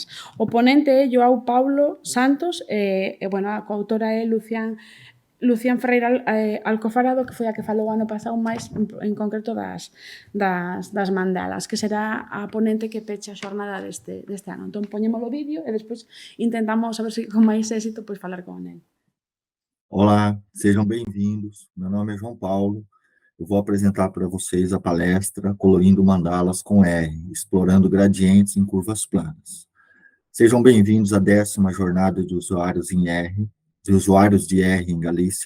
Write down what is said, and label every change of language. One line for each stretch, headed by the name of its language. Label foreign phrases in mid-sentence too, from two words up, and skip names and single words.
Galician: O ponente é Joao Paulo Santos e bueno, a coautora é Lucián Ferreira Alcofarado, que foi a que falou o ano pasado máis en concreto das mandalas, que será a ponente que peche a xornada deste ano. Entón, poñemos o vídeo e despois intentamos, a ver se con máis éxito, pois falar con ele.
Portuguese: Olá, sejam bem-vindos. Meu nome é João Paulo. Eu vou apresentar para vocês a palestra Colorindo Mandalas com R, explorando gradientes em curvas planas. Sejam bem-vindos à 10ª jornada de usuários em R, de usuários de R em Galícia.